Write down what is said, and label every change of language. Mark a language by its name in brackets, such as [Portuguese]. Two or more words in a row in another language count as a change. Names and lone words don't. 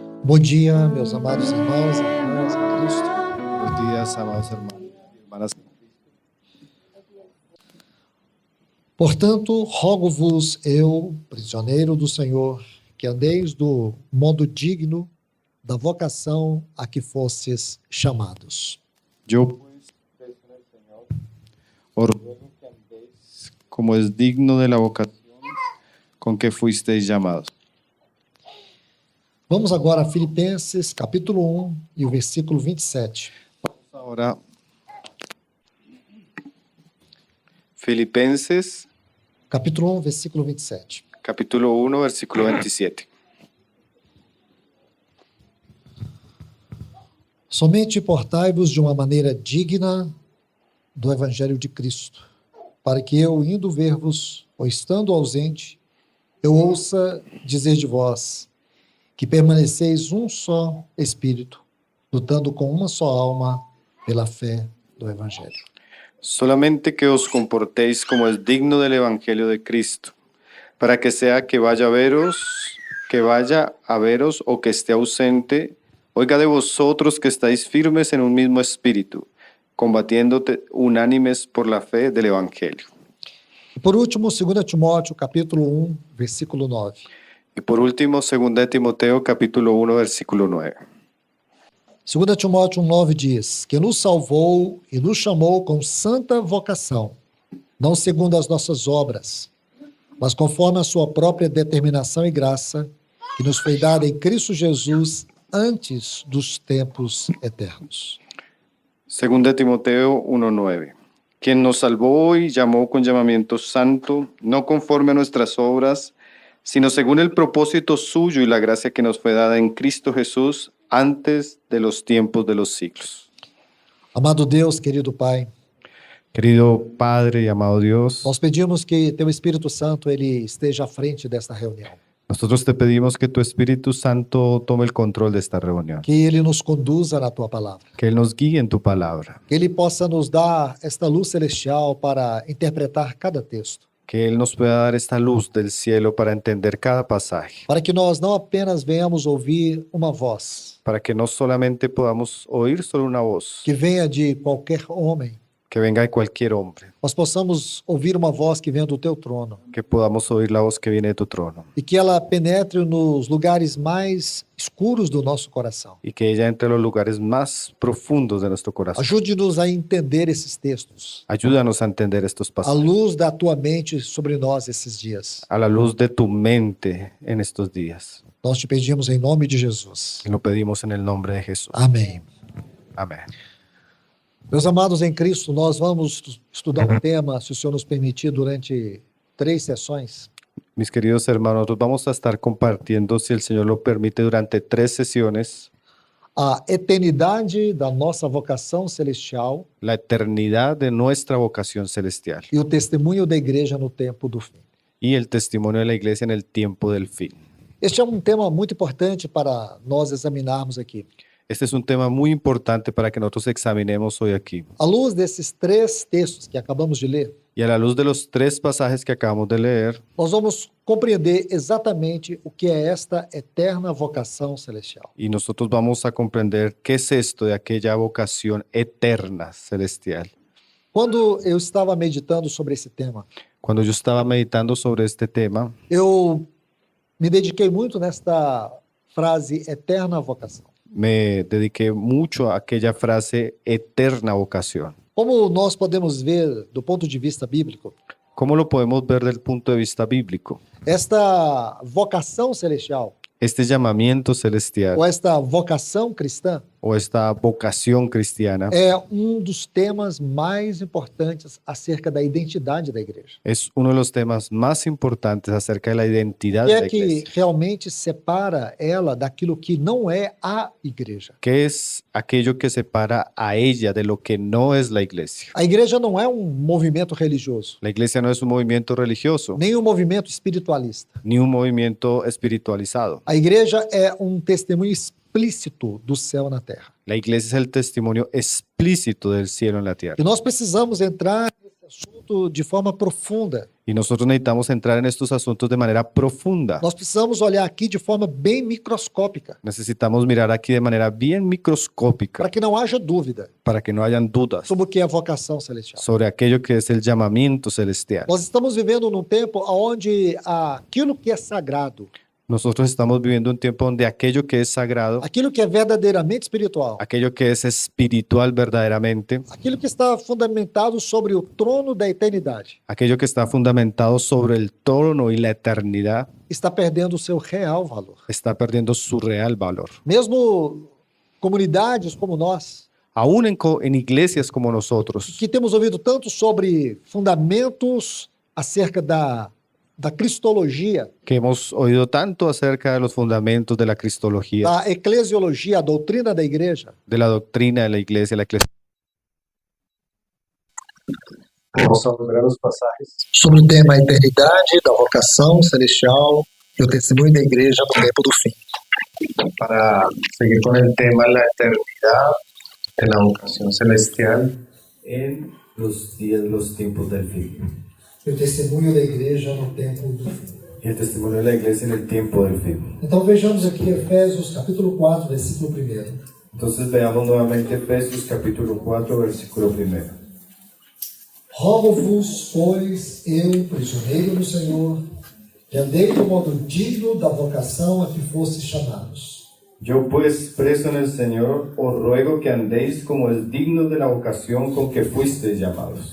[Portuguese] Bom dia, meus amados irmãos e irmãs em Cristo. [Spanish] Buenos días, amados hermanos y hermanas. [Portuguese] Portanto, rogo-vos, eu, prisioneiro do Senhor, que andeis do modo digno da vocação a que fostes chamados. [Spanish] Yo, pues, preso en el Señor, os ruego que andéis como es digno de la vocación con que fuisteis llamados. [Portuguese] Vamos agora a Filipenses, capítulo 1 e o versículo 27. [Spanish] Ahora, Filipenses, Capítulo 1, versículo 27. capítulo 1, versículo 27. [Portuguese] Somente portai-vos de uma maneira digna do Evangelho de Cristo, para que eu, indo ver-vos, ou estando ausente, eu ouça dizer de vós que permaneceis um só Espírito, lutando com uma só alma pela fé do Evangelho. [Spanish] Solamente que os comportéis como es digno del Evangelio de Cristo, para que sea que vaya a veros o que esté ausente, oiga de vosotros que estáis firmes en un mismo espíritu, combatiéndote unánimes por la fe del Evangelio. [Portuguese] E por último, 2 Timóteo, capítulo 1, versículo 9. [Spanish] Y por último, 2 Timoteo, capítulo 1, versículo 9. [Portuguese] 2 Timóteo 1,9 diz: que nos salvou e nos chamou com santa vocação, não segundo as nossas obras, mas conforme a sua própria determinação e graça, que nos foi dada em Cristo Jesus antes dos tempos eternos. [Spanish] 2 Timoteo 1:9. Quien nos salvó y llamó con llamamiento santo, no conforme a nuestras obras, sino según el propósito suyo y la gracia que nos fue dada en Cristo Jesús antes de los tiempos de los siglos. [Portuguese] Amado Deus, querido Pai, [Spanish] Querido Padre y amado Dios, [Portuguese] nós pedimos que Teu Espírito Santo ele esteja à frente desta reunião, [Spanish] nosotros te pedimos que tu Espíritu Santo tome el control de esta reunión, [Portuguese] que Ele nos conduza na Tua palavra, [Spanish] que Él nos guíe en tu palabra, [Portuguese] que Ele possa nos dar esta luz celestial para interpretar cada texto, [Spanish] que Él nos pueda dar esta luz del cielo para entender cada pasaje, [Portuguese] para que nós não apenas venhamos ouvir uma voz [Spanish] para que no solamente podamos oír solo una voz [Portuguese] que venha de qualquer homem, [Spanish] que venga de cualquier hombre, [Portuguese] nós possamos ouvir uma voz que venha do Teu trono [Spanish] que podamos oír la voz que viene de tu trono [Portuguese] e que ela penetre nos lugares mais escuros do nosso coração. [Spanish] y que ella entre a los lugares más profundos de nuestro corazón. [Portuguese] Ajude-nos a entender esses textos, [Spanish] Ayúdanos a entender estos [Portuguese] à [Spanish] pasajes [Portuguese] luz da Tua mente sobre nós esses dias. [Spanish] a la luz de tu mente en estos días. [Portuguese] Nós te pedimos em nome de Jesus. [Spanish] Y lo pedimos en el nombre de Jesús. [Portuguese] Amém. [Spanish] Amén. [Portuguese] Meus amados em Cristo, nós vamos estudar um tema, se o Senhor nos permitir, durante 3 sessões. [Spanish] Mis queridos hermanos, nosotros vamos a estar compartiendo, si el Señor lo permite, durante 3 sesiones, [Portuguese] A eternidade da nossa vocação celestial [Spanish] la eternidad de nuestra vocación celestial [Portuguese] e o testemunho da igreja no tempo do fim. [Spanish] y el testimonio de la iglesia en el tiempo del fin. [Portuguese] Este é um tema muito importante para nós examinarmos aqui. [Spanish] Este es un tema muy importante para que nosotros examinemos hoy aquí. [Portuguese] À luz desses 3 textos que acabamos de ler, [Spanish] Y a la luz de los 3 pasajes que acabamos de leer, [Portuguese] nós vamos compreender exatamente o que é esta eterna vocação celestial. [Spanish] y nosotros vamos a comprender qué es esto de aquella vocación eterna celestial. [Portuguese] Quando eu estava meditando sobre esse tema, [Spanish] Cuando yo estaba meditando sobre este tema, [Portuguese] eu me dediquei muito nesta frase eterna vocação. [Spanish] me dediqué mucho a aquella frase eterna vocación. [Portuguese] Como nós podemos ver do ponto de vista bíblico, [Spanish] ¿Cómo lo podemos ver desde el punto de vista bíblico? [Portuguese] esta vocação celestial, [Spanish] Este llamamiento celestial [Portuguese] ou esta vocação cristã, [Spanish] o esta vocación cristiana [Portuguese] é um dos temas mais importantes acerca da identidade da igreja. [Spanish] es uno de los temas más importantes acerca de la identidad [Portuguese] Que [Spanish] de [Portuguese] é [Spanish] la [Portuguese] que [Spanish] iglesia. [Portuguese] realmente separa ela daquilo que não é a igreja. [Spanish] ¿Qué es aquello que separa a ella de lo que no es la iglesia? [Portuguese] A igreja não é um movimento religioso, [Spanish] La iglesia no es un movimiento religioso [Portuguese] nem um movimento espiritualista. [Spanish] ni un movimiento espiritualizado. [Portuguese] A igreja é um testemunho explícito do céu na terra. [Spanish] La iglesia es el testimonio explícito del cielo en la tierra. [Portuguese] E nós precisamos entrar nesse assunto assunto de forma profunda. [Spanish] Y nosotros necesitamos entrar en estos asuntos de manera profunda. [Portuguese] Nós precisamos olhar aqui de forma bem microscópica, [Spanish] Necesitamos mirar aquí de manera bien microscópica [Portuguese] para que não haja dúvida [Spanish] para que no hayan dudas [Portuguese] sobre o que é a vocação celestial. [Spanish] sobre aquello que es el llamamiento celestial. [Portuguese] Nós estamos vivendo num tempo onde aquilo que é sagrado, [Spanish] Nosotros estamos viviendo un tiempo donde aquello que es sagrado, [Portuguese] aquilo que é verdadeiramente espiritual, [Spanish] aquello que es espiritual verdaderamente, [Portuguese] aquilo que está fundamentado sobre o trono da eternidade, [Spanish] aquello que está fundamentado sobre el trono y la eternidad, [Portuguese] está perdendo o seu real valor. [Spanish] está perdiendo su real valor. [Portuguese] Mesmo comunidades como nós, [Spanish] Aún en iglesias como nosotros, [Portuguese] que temos ouvido tanto sobre fundamentos acerca da cristologia, [Spanish] que hemos oído tanto acerca de los fundamentos de la cristología, [Portuguese] da eclesiologia, a doutrina da igreja, [Spanish] de la doctrina de la iglesia. Vamos a ver os pasajes. [Portuguese] sobre o tema eternidade, da vocação celestial e o testemunho da igreja no tempo do fim. [Spanish] Para seguir con el tema la eternidad de la vocación celestial en los tiempos del fin. [Portuguese] E o testemunho da igreja no tempo do fim. [Spanish] Y el testimonio de la iglesia en el tiempo del fin. [Portuguese] Então vejamos aqui Efésios capítulo 4, versículo 1. [Spanish] Entonces veamos nuevamente Efesios capítulo 4, versículo 1. [Portuguese] Rogo-vos, pois, eu, prisioneiro do Senhor, que andei de modo digno da vocação a que fostes chamados. [Spanish] Yo pues, preso en el Señor, os ruego que andéis como es digno de la vocación con que fuisteis llamados.